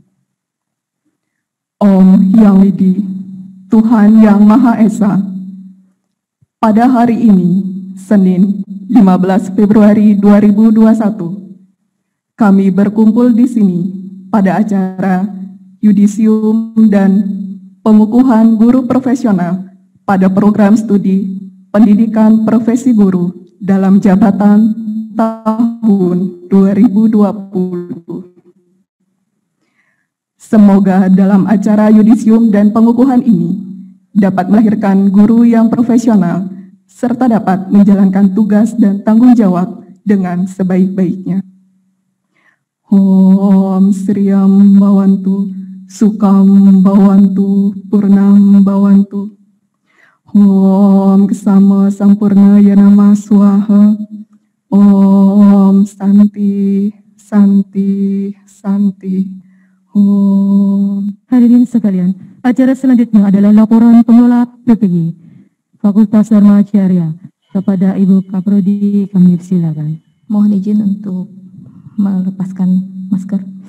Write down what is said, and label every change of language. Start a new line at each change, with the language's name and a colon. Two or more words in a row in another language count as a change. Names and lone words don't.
Indonesian: Om Yang Widi, Tuhan Yang Maha Esa, pada hari ini, Senin 15 Februari 2021, kami berkumpul di sini pada acara yudisium dan pengukuhan guru profesional pada program studi pendidikan profesi guru dalam jabatan tahun 2020. Semoga dalam acara yudisium dan pengukuhan ini dapat melahirkan guru yang profesional serta dapat menjalankan tugas dan tanggung jawab dengan sebaik-baiknya.
Sanskrit: Om Sriyam Bhavantu, Sukam Bhavantu, Purnam Bhavantu. Om Kesama Sampurna Yanama Swaha. Om Santi, Santi, Santi.
Indonesian: Hadirin sekalian, acara selanjutnya adalah laporan pengelola PPG Fakultas Dharma Acarya. Kepada Ibu Kaprodi kami silakan. Mohon izin untuk melepaskan masker.